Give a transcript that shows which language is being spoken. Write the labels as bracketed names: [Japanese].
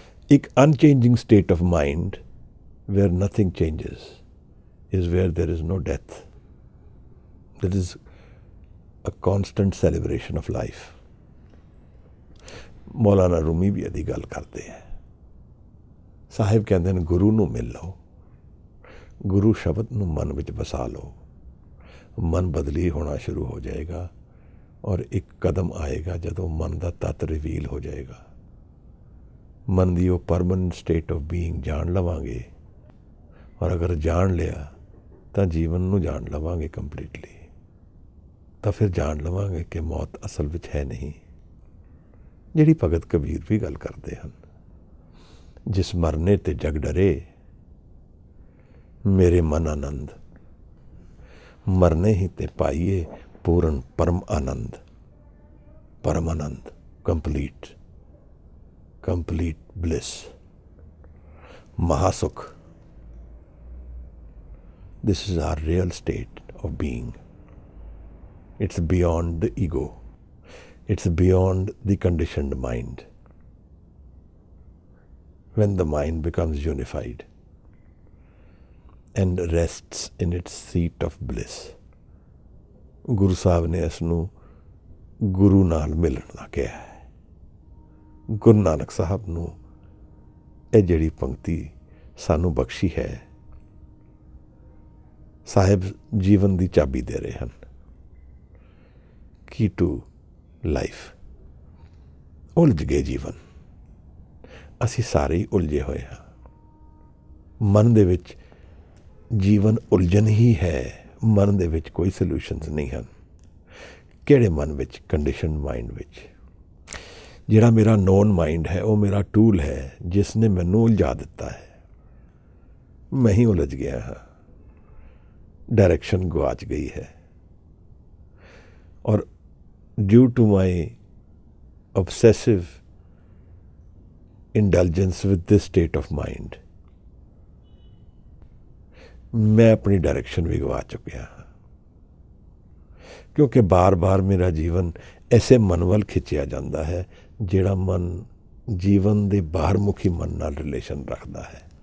[English] एक unchanging state of mind where nothing changes is where there is no death. That is a constant celebration of life. [Hindi] मौलाना रूमी भी यदि गल करते हैं। साहिब कहते हैं गुरु नूं मिल लो, [Punjabi] ਗੁਰੂ ਸ਼ਬਦ ਨੂੰ ਮਨ ਵਿੱਚ ਵਸਾ ਲਓ, ਮਨ ਬਦਲੀ ਹੋਣਾ ਸ਼ੁਰੂ ਹੋ ਜਾਏਗਾ। ਔਰ ਇੱਕ ਕਦਮ ਆਏਗਾ ਜਦੋਂ ਮਨ ਦਾ ਤੱਤ ਰਿਵੀਲ ਹੋ ਜਾਏਗਾ। ਮਨ ਦੀ ਉਹ [English] permanent state of being [Punjabi] ਜਾਣ ਲਵਾਂਗੇ। ਔਰ ਅਗਰ ਜਾਣ ਲਿਆ ਤਾਂ ਜੀਵਨ ਨੂੰ ਜਾਣ ਲਵਾਂਗੇ ਕੰਪਲੀਟਲੀ। ਤਾਂ ਫਿਰ ਜਾਣ ਲਵਾਂਗੇ ਕਿ ਮੌਤ ਅਸਲ ਵਿੱਚ ਹੈ ਨਹੀਂ, ਜਿਹੜੀ ਭਗਤ ਕਬੀਰ ਵੀ ਗੱਲ ਕਰਦੇ ਹਨ। ਜਿਸ ਮਰਨੇ ਤੇ ਜਗ ਡਰੇ, ਮੇਰੇ ਮਨ ਆਨੰਦ। ਮਰਨੇ ਹੀ ਤੇ ਪਾਈਏ ਪੂਰਨ ਪਰਮ ਆਨੰਦ। ਪਰਮ ਆਨੰਦ, complete bliss, mahasukh. [English] This is our real state of being. It's beyond the ego. It's beyond the conditioned mind. When the mind becomes unified and rests in its seat of bliss. [Punjabi] Guru Sahib ਨੇ ਇਸ ਨੂੰ ਗੁਰੂ ਨਾਲ ਮਿਲਣ ਦਾ ਕਿਹਾ ਹੈ। ਗੁਰੂ ਨਾਨਕ ਸਾਹਿਬ ਨੂੰ ਇਹ ਜਿਹੜੀ ਪੰਕਤੀ ਸਾਨੂੰ ਬਖਸ਼ੀ ਹੈ, ਸਾਹਿਬ ਜੀਵਨ ਦੀ ਚਾਬੀ ਦੇ ਰਹੇ ਹਨ। ਕੀ ਟੂ ਲਾਈਫ। ਉਲਝ ਗਏ ਜੀਵਨ, ਅਸੀਂ ਸਾਰੇ ਹੀ ਉਲਝੇ ਹੋਏ ਹਾਂ। ਮਨ ਦੇ ਵਿੱਚ ਜੀਵਨ ਉਲਝਣ ਹੀ ਹੈ, ਮਨ ਦੇ ਵਿੱਚ ਕੋਈ ਸੋਲਿਊਸ਼ਨਸ ਨਹੀਂ ਹਨ। ਕਿਹੜੇ ਮਨ ਵਿੱਚ? ਕੰਡੀਸ਼ਨਡ ਮਾਈਂਡ ਵਿੱਚ। ਜਿਹੜਾ ਮੇਰਾ ਨੋਨ ਮਾਈਂਡ ਹੈ ਉਹ ਮੇਰਾ ਟੂਲ ਹੈ, ਜਿਸ ਨੇ ਮੈਨੂੰ ਉਲਝਾ ਦਿੱਤਾ ਹੈ। ਮੈਂ ਹੀ ਉਲਝ ਗਿਆ ਹਾਂ, ਡਾਇਰੈਕਸ਼ਨ ਗੁਆਚ ਗਈ ਹੈ। [English] ਔਰ due to my obsessive indulgence with this state of mind, [Hindi] मैं अपनी डायरेक्शन भी गवा चुकिया हाँ। क्योंकि बार बार मेरा जीवन ऐसे मन वल खिंचिया जाता है जिहड़ा मन जीवन के बाहरमुखी मन नाल रिलेशन रखता है।